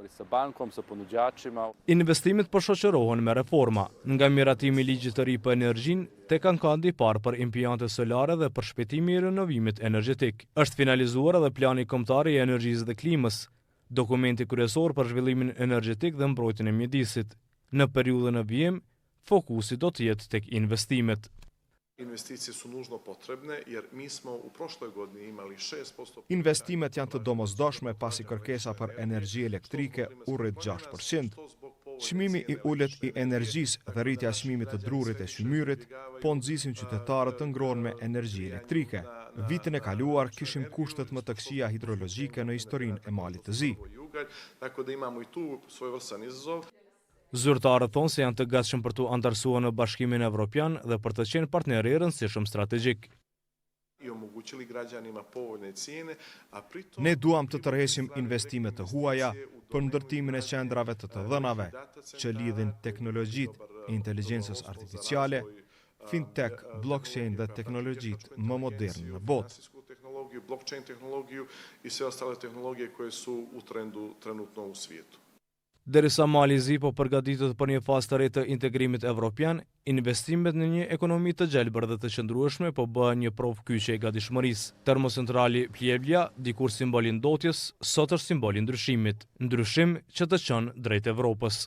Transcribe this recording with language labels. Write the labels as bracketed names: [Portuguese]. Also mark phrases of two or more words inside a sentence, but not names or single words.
[Albanian] Investimet po shoqërohen me reforma, nga miratimi i ligjit të ri për energjinë tek ankandi i parë për impjante solare dhe për shpejtimi i renovimit energjetik. Është finalizuar edhe plani kombëtar i energjisë dhe klimës, dokumenti kryesor për zhvillimin energjetik dhe mbrojtjen e mjedisit. Në periudhën e vijim, fokusi do të jetë tek investimet. [Croatian] Investicije su nužno potrebne jer mi smo u prošloj godini imali 6%. [Albanian] Investimet janë të domosdoshme pasi kërkesa për energji elektrike u rrit 6%. Çmimi i ulët i energjisë dhe rritja e çmimit të drurit e shymyrit po nxisin qytetarët të ngrohën me energji elektrike. Vitin e kaluar kishim kushtet më të këqija hidrologjike në historinë e Malit të Zi. [Croatian] Tako da imamo i tu svojevrstan izazov. [Albanian] Zyrtarët thonë se janë të gatshëm për të antarësuar në Bashkimin Evropian dhe për të qenë partner i rëndësishëm strategjik. [Croatian] I omogućili građanima povoljne cijene, a pritom [Albanian] Ne duam të tërheqim investime të huaja për ndërtimin e qendrave të dhënave që lidhin teknologjitë e inteligjencës artificiale, fintech, blockchain dhe teknologjitë më moderne në botë. [Croatian] tehnologiju, blockchain tehnologiju i sve ostale tehnologije koje su u trendu trenutno u svijetu. [Albanian] Derisa Mali i Zi po përgatitet për një fazë të re të integrimit evropian, investimet në një ekonomi të gjelbër dhe të qëndrueshme po bëhen një provë kyçe e gatishmërisë. Termocentrali Pljevlja, dikur simboli i ndotjes, sot është simboli i ndryshimit, ndryshim që të çon drejt Evropës.